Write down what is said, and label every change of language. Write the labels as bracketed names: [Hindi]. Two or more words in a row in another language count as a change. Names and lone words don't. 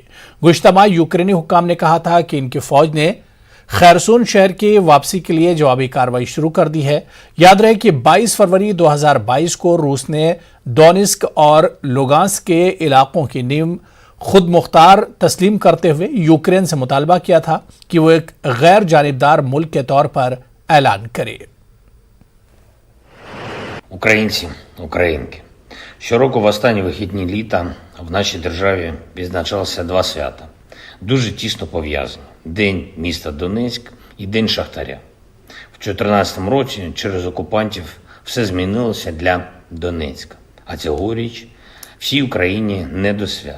[Urdu] گزشتہ ماہ یوکرینی حکام نے کہا تھا کہ ان کی فوج نے خیرسون شہر کی واپسی کے لیے جوابی کارروائی شروع کر دی ہے. یاد رہے کہ 22 فروری 2022 کو روس نے ڈونیسک اور لوگانسک کے علاقوں کی نیو خود مختار تسلیم کرتے ہوئے یوکرین سے مطالبہ کیا تھا کہ وہ ایک غیر جانبدار ملک کے طور پر اعلان کرے. [Ukrainian] Українці, українки, щороку в останні вихідні літа в нашій державі відзначалося два свята, дуже тісно пов'язані – День міста Донецьк і День Шахтаря. В 2014 році через окупантів все змінилося для Донецька, а цьогоріч всій Україні не до свят.